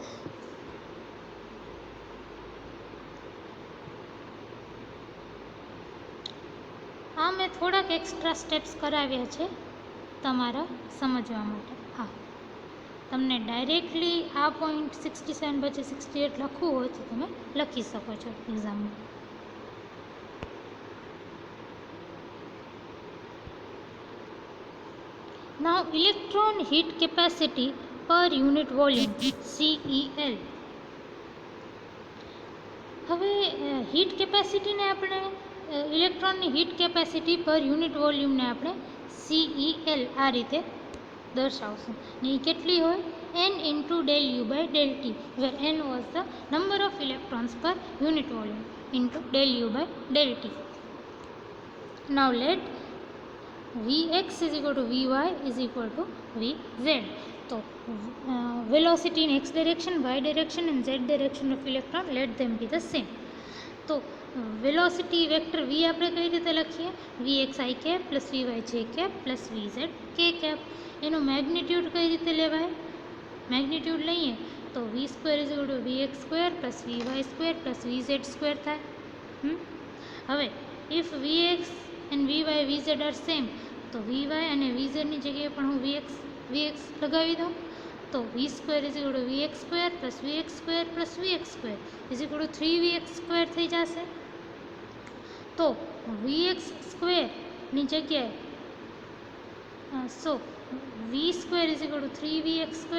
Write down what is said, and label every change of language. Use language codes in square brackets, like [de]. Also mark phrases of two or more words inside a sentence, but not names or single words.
[gu] આ મેં થોડાક એક્સ્ટ્રા સ્ટેપ્સ કરાવ્યા છે તમારા સમજવા માટે. હા, તમને ડાયરેક્ટલી આ પોઈન્ટ 67 પછી 68 લખવું હોય તો તમે લખી શકો છો એક્ઝામમાં. [en] Now electron heat capacity per unit volume CEL. [gu] હવે [en] heat capacity [gu] આપણે ઇલેક્ટ્રોનની [en] heat capacity per unit volume [gu] આપણે CEL આ રીતે દર્શાવશું. ને એ કેટલી હોય? [en] n into del u by del T, where n was the number of electrons per unit volume into del u by del T. Now let Vx is equal to Vy is equal to Vz. So velocity in x direction, y direction and z direction of electron, let them be the same. [gu] તો [en] velocity vector [gu] v આપણે કઈ રીતે લખીએ? [en] Vx i cap plus Vy j cap plus Vz k cap. [gu] એનું મેગ્નિટ્યુડ કઈ રીતે લેવાય? મેગ્નિટ્યુડ લઈએ તો [en] v square is equal to Vx square plus Vy square plus Vz square [gu] થાય. [en] હવે if Vx and Vy Vz are same, [gu] તો Vy અને Vz ની જગ્યાએ પણ હું Vx લગાવી દઉં તો [en] v square is equal to Vx square plus Vx square plus Vx square is equal to 3Vx square [gu] થઈ જશે. તો Vx સ્ક્વેરની જગ્યાએ [en] v square is equal to 3Vx square.